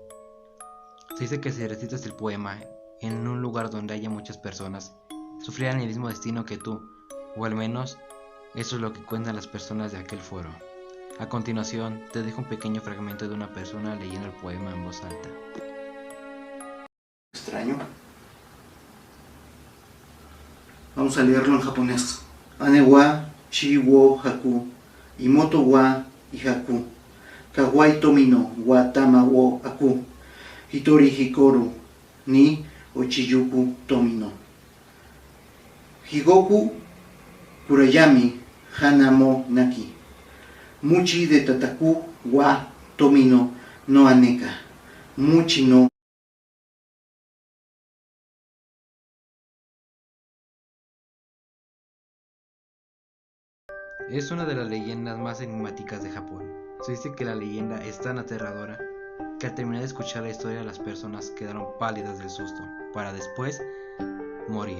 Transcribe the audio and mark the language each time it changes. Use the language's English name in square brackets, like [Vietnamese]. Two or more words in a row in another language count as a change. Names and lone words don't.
[Spanish] Se dice que si recitas el poema en un lugar donde haya muchas personas, sufrirán el mismo destino que tú, o al menos eso es lo que cuentan las personas de aquel foro. A continuación, te dejo un pequeño fragmento de una persona leyendo el poema en voz alta. Extraño. Vamos a leerlo en japonés. [Japanese] 姉は血を吐く、妹は火吐く、可愛いトミノは玉を吐く、ひとり地獄に落ちゆくトミノ. 地獄くらやみ花も無き、鞭で叩くはトミノの姉か、鞭の. [Spanish] Es una de las leyendas más enigmáticas de Japón. Se dice que la leyenda es tan aterradora que al terminar de escuchar la historia las personas quedaron pálidas del susto, para después morir.